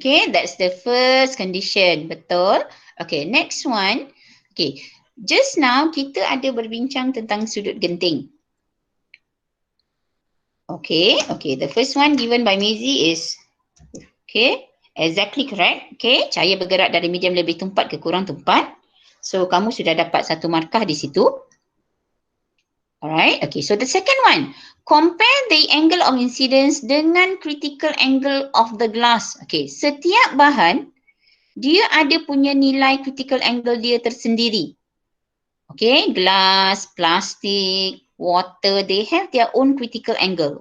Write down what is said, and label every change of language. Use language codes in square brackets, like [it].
[en] Okay, that's the first condition. Betul. Okay, next one. [ms] Okay, [en] just now [ms] kita ada berbincang tentang sudut genting. [en] Okay, the first one given by Maisie is, okay, exactly correct. [ms] Okay, cahaya bergerak dari medium lebih tumpat ke kurang tumpat. So, kamu sudah dapat satu markah di situ. [en] Alright, okay, so the second one. Compare the angle of incidence dengan critical angle of the glass. [ms] Okay, setiap bahan, dia ada punya nilai critical angle dia tersendiri. [en] Okay, glass, plastik, water, they have their own critical angle.